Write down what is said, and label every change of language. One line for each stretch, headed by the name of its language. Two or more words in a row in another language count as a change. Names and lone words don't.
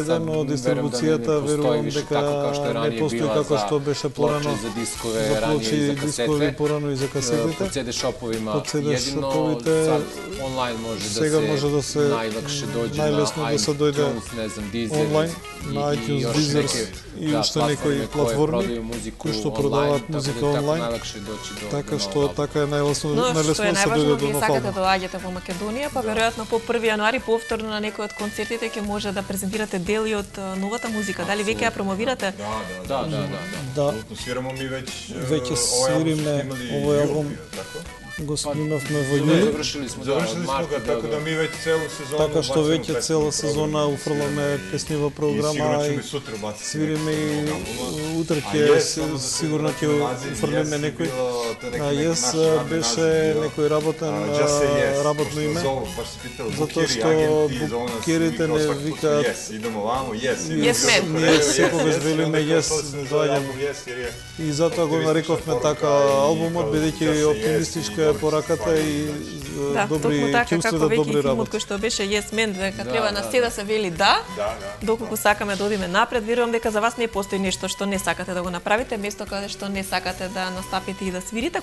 Macedonian: CD, но дистрибуцијата верувам дека не постои како што беше порано за дискове, за
Serbian: ранije
Macedonian: плочи, и за дискови касете. порано и за По касетите.
Serbian: CD шоповима
Macedonian: По CD едино, шоповите
Serbian: сад онлайн
Macedonian: сега може да се
Serbian: најлакше дојде
Macedonian: најлесно на да се дојде iTunes, не знам, Deezer онлайн на iTunes,
Serbian: još
Macedonian: Deezer
Serbian: neke,
Macedonian: и уште некои платформи кои што продаваат музика онлайн. Така што така е најлесно Но што најлесно е да се најважно, дојде до вие нов сакате албум. да доаѓате во Македонија, па веројатно по 1 јануари повторно на некој од концертите ќе може да презентирате дели од новата музика. Дали веќе ја промовирате? Да. Да,
Serbian: Свирamo mi
Macedonian: веќе свириме овој албум, го снимавме во јули.
Serbian: Завршили смо ga, tako da mi već celu sezonu
Macedonian: Така што веќе цела сезона уфрламе песни во програма и свириме и утре ќе сигурно ќе уфрлиме некој. А Yes беше некој работно име, затоа што букерите не викаат
Serbian: idemo vamo,
Macedonian: Yes Man. ние секогаш велиме Yes, доаѓаме. И затоа го нарековме така албумот, бидејќи оптимистичка е пораката и добри чувства, добри работи. Кој што беше Yes Man, дека треба на се да се вели да, доколку сакаме да одиме напред, верувам дека за вас не постои нешто што не сакате да го направите, место каде што не сакате да настапите и да свирите.